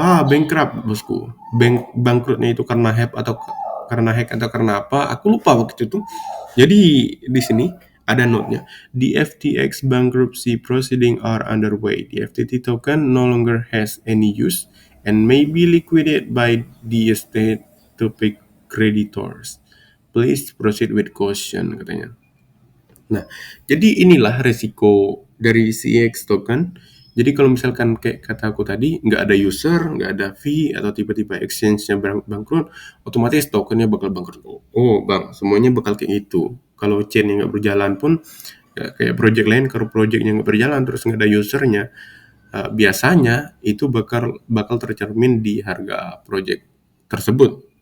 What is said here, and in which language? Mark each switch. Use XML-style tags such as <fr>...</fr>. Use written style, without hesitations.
<id>Bankrupt bosku. Bangkrutnya itu karena hack atau karena apa? Aku lupa waktu itu. Jadi di sini ada note-nya.</id> <en>The FTX bankruptcy proceeding are underway. The FTT token no longer has any use and may be liquidated by the estate to pay creditors. Please proceed with caution</en> <id>katanya. Nah, jadi inilah resiko dari CX token. Jadi kalau misalkan kayak kata aku tadi, nggak ada user, nggak ada fee, atau tiba-tiba exchange-nya bangkrut, otomatis tokennya bakal bangkrut. Oh, bang, semuanya bakal kayak gitu. Kalau chain-nya nggak berjalan pun, ya kayak project lain, kalau project-nya nggak berjalan, terus nggak ada usernya, biasanya itu bakal tercermin di harga project tersebut.</id>